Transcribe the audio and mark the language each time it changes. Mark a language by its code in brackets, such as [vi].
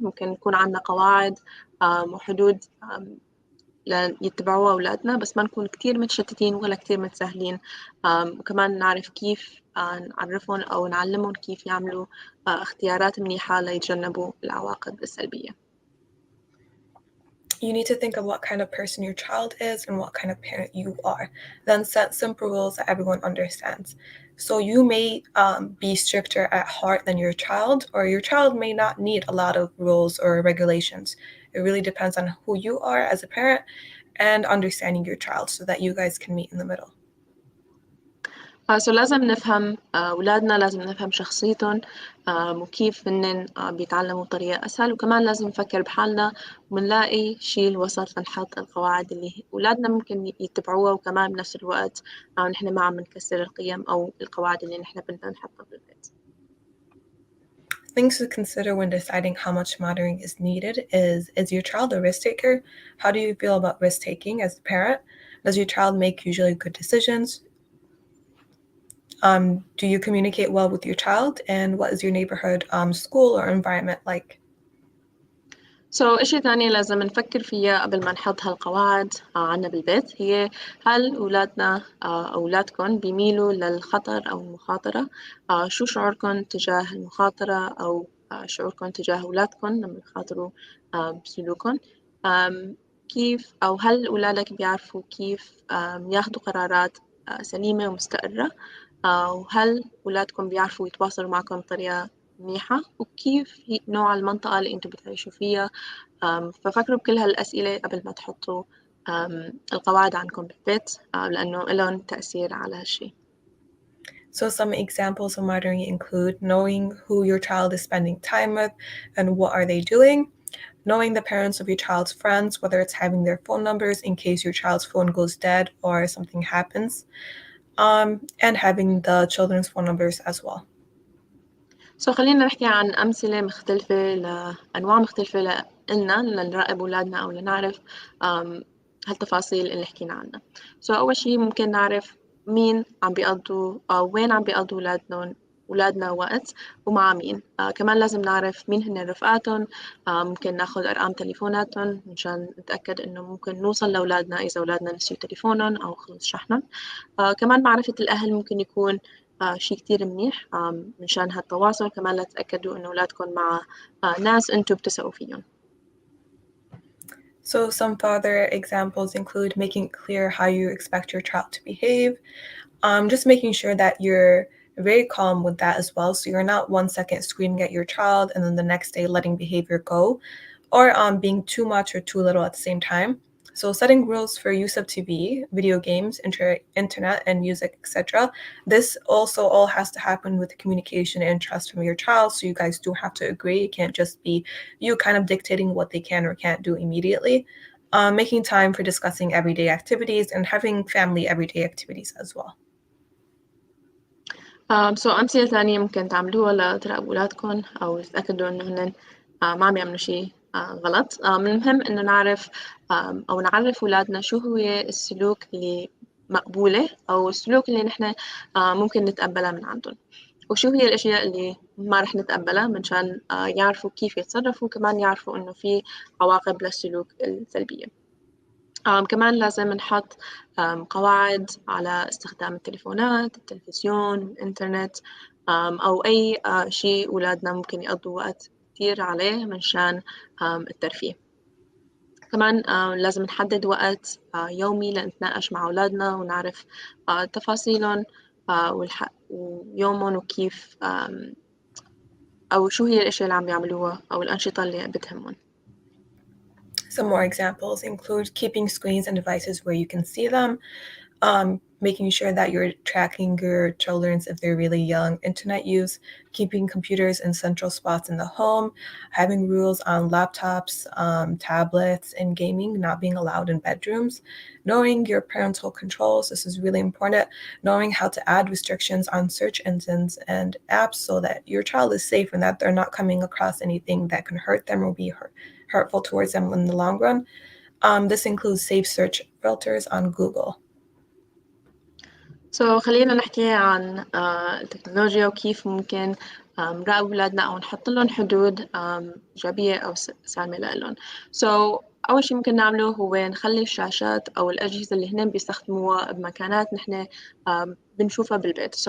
[ar] ممكن يكون عندنا قواعد وحدود يتبعوها أولادنا، بس ما نكون كتير متشتتين ولا كتير متساهلين. وكمان نعرف كيف نعرفهم أو نعلمهم كيف يعملوا اختيارات منيحة ليتجنبوا العواقب السلبية. [en] You need to think of what kind of person your child is and what kind of parent you are. Then set simple rules that everyone understands. So you may be stricter at heart than your child, or your child may not need a lot of rules or regulations. It really depends on who you are as a parent and understanding your child so that you guys can meet in the middle. [ar] لازم نفهم أولادنا، لازم نفهم شخصيتهم وكيف هن بيتعلموا بطريقة أسهل، وكمان لازم نفكر بحالنا ونلاقي شيء الوسط لنحط القواعد اللي أولادنا ممكن يتبعوها، وكمان بنفس الوقت نحن ما عم نكسر القيم أو القواعد اللي نحن بدنا نحطها بالبيت. [en] Things to consider when deciding how much monitoring is needed is your child a risk taker? How do you feel about risk taking as a parent? Does your child make usually good decisions? Do you communicate well with your child? And what is your neighborhood, school or environment like? [ar] إشي تاني لازم نفكر فيها قبل ما نحط هالقواعد عنا بالبيت، هي هل أولادنا أولادكم بيميلوا للخطر أو المخاطرة؟ شو شعوركم تجاه المخاطرة، أو شعوركم تجاه أولادكم لما يخاطروا بسلوكهم؟ كيف أو هل أولادك بيعرفوا كيف ياخدوا قرارات سليمة ومستقرة؟ وهل أولادكم بيعرفوا يتواصلوا معكم بطريقة منيحة؟ وكيف نوع المنطقة اللي أنتم بتعيشوا فيها؟ ففكروا بكل هالأسئلة قبل ما تحطوا القواعد عنكم بالبيت، لأنه لهم تأثير على هالشي. [en] So some examples of monitoring include knowing who your child is spending time with and what are they doing, knowing the parents of your child's friends, whether it's having their phone numbers in case your child's phone goes dead or something happens, and having the children's phone numbers as well. [ar] خلينا نحكي عن أمثلة مختلفة لأنواع مختلفة لنا لنراقب أولادنا أو لنعرف هالتفاصيل اللي حكينا عنها. أول شيء ممكن نعرف مين عم بيقضوا أو وين عم بيقضوا أولادنا وقت ومع مين. كمان لازم نعرف مين هن رفقاتهم. ممكن ناخد أرقام تليفوناتهم مشان نتأكد إنه ممكن نوصل لأولادنا إذا أولادنا نسيوا تليفونهم أو خلص شحنهم. كمان معرفة الأهل ممكن يكون شيء كتير منيح منشان هالتواصل، كمان لتتأكدوا إنه أولادكم مع ناس أنتوا بتثقوا فيهم. [en] So some further examples include making it clear how you expect your child to behave, just making sure that you're very calm with that as well. So you're not 1 second screaming at your child and then the next day letting behavior go, or being too much or too little at the same time. So setting rules for use of TV, video games, internet, and music, etc. This also all has to happen with communication and trust from your child. So you guys do have to agree. It can't just be you kind of dictating what they can or can't do immediately. Making time for discussing everyday activities and having family everyday activities as well. [ar] أمثلة ثانية ممكن تعملوها لتراقبوا أولادكم أو تتأكدوا إنه هن ما عم يعملوا شيء غلط. من المهم إنه نعرف أو نعرف أولادنا شو هو السلوك اللي مقبولة أو السلوك اللي نحن ممكن نتقبلها من عندهم، وشو هي الأشياء اللي ما رح نتقبلها منشان يعرفوا كيف يتصرفوا، كمان يعرفوا إنه في عواقب للسلوك السلبية. كمان لازم نحط قواعد على استخدام التليفونات، التلفزيون، الإنترنت، أو أي شيء أولادنا ممكن يقضوا وقت كتير عليه منشان الترفيه. كمان لازم نحدد وقت يومي لنتناقش مع أولادنا ونعرف تفاصيلهم ويومهم وكيف أو شو هي الأشياء اللي عم يعملوها أو الأنشطة اللي بتهمهم. [en] Some more examples include keeping screens and devices where you can see them, making sure that you're tracking your children's, if they're really young, internet use, keeping computers in central spots in the home, having rules on laptops, tablets, and gaming not being allowed in bedrooms, knowing your parental controls. This is really important. Knowing how to add restrictions on search engines and apps so that your child is safe and that they're not coming across anything that can hurt them or be hurtful towards them in the long run. This includes safe search filters on Google. [ar] خلينا نحكي عن التكنولوجيا وكيف ممكن نراقب أولادنا أو نحط لهم حدود إيجابية أو سالمة لهم. أول شيء ممكن نعمله هو نخلي الشاشات أو الأجهزة اللي هن بيستخدموها بمكانات نحن بنشوفها بالبيت.